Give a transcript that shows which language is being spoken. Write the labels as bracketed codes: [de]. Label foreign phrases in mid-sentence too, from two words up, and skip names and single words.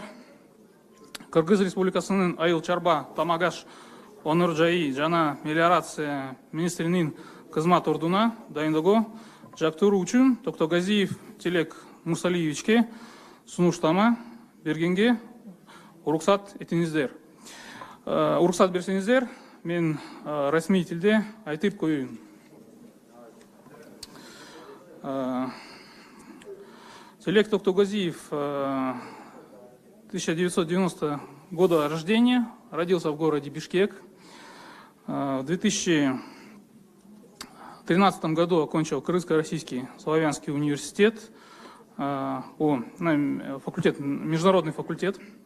[ky] Кыргыз Республикасынын Айыл Чарба, Тамагаш, Онур жайы жана мелиорация министринин кызмат ордуна дайындоого жактыруу үчүн Токтогазиев Тилек Мурсалиевичке сунуштама бергенге уруксат этиңиздер. Уруксат берсеңиздер, мен расмий тилде айтып коеюн. [ru] Тилек Токтогазиев, 1990 года рождения, родился в городе Бишкек. В 2013 году окончил Кыргызско-Российский славянский университет, международный факультет.